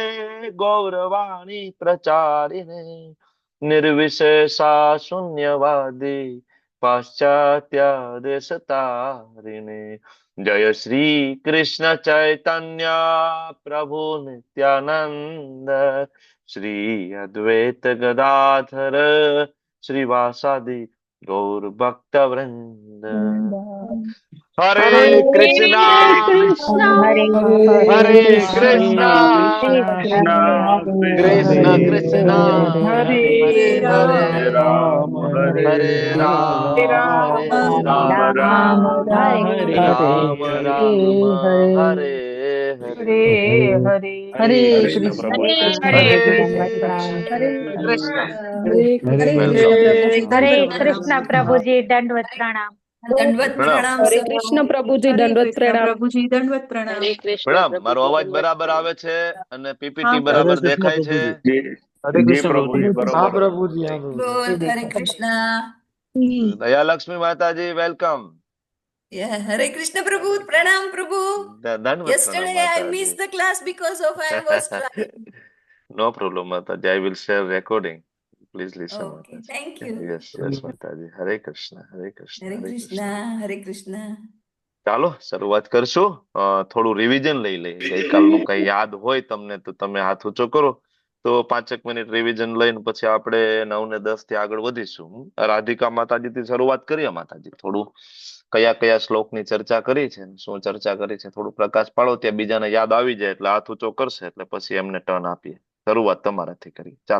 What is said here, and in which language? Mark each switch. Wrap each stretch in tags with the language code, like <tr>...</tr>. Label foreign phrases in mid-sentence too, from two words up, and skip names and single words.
<sa>गौरवाणी प्रचारिणे निर्विशेषा शून्यवादी पाश्चात्य देशतारिणे जय श्री कृष्ण चैतन्य प्रभु नित्यानंद श्री अद्वैत गदाधर श्रीवासादि गौर भक्त वृंद हरे हरे कृष्णा कृष्णा हरे कृष्णा कृष्णा कृष्ण कृष्णा हरे हरे हरे राम हरे हरे राम राम राम राम राम हरे हरे हरे कृष्ण प्रभु हरे हरे कृष्णा</sa> <hi>वेलकम हरे कृष्णा प्रभुजी दंडवत प्रणाम दंडवत प्रणाम प्रणाम हरे सर कृष्ण प्रभुजी दंडवत प्रणाम प्रभुजी दंडवत प्रणाम हरे कृष्ण</hi> <gu>પ્રણામ મારો પ્રભુજી અવાજ દંડવત બરાબર પ્રણામ આવે છે અને</gu> <hi>हाँ</hi> <gu>પીપીટી</gu> <hi>प्रभु</hi> <gu>બરાબર હરે કૃષ્ણ દેખાય છે પ્રભુજી. જે હરે જે કૃષ્ણ પ્રભુજી પ્રભુજી. હા બરોબર પ્રભુજી, હા પ્રભુજી.</gu> <hi>बोल हरे कृष्णा</hi> <gu>દયાલક્ષ્મી માતાજી વેલકમ</gu> <hi>हरे कृष्ण प्रभु प्रणाम प्रभु</hi> <gu>દંડવત પ્રણામ</gu> <en>yesterday I</en> <gu>માતાજી</gu> <en>missed the class because of I was driving. no problem માતાજી I will share recording please listen Okay,</en> <gu>માતાજી</gu> <en>thank you. yes yes</en> <gu>માતાજી હરે કૃષ્ણ હરે કૃષ્ણ</gu> <hi>हरे</hi> <gu>હરે</gu> <hi>कृष्णा</hi> <gu>કૃષ્ણ</gu> <hi>हरे कृष्णा</hi> <gu>ચાલો શરૂઆત કરશું થોડું રિવિઝન લઈ લઈએ ગઈકાલનું કઈ યાદ હોય તમને તો તમે હાથ ઊંચો કરો તો 5 મિનિટ રિવિઝન લઈને પછી આપણે 9 ને 10 થી આગળ વધીશું રાધિકા માતાજીથી શરૂઆત કરીએ માતાજી થોડું કયા કયા શ્લોકની ચર્ચા કરી છે શું ચર્ચા કરી છે થોડું પ્રકાશ પાડો ત્યાં બીજાને યાદ આવી જાય એટલે હાથ ઊંચો કરશે એટલે પછી એમને ટર્ન આપીએ શરૂઆત તમારાથી કરી ચાલો</gu>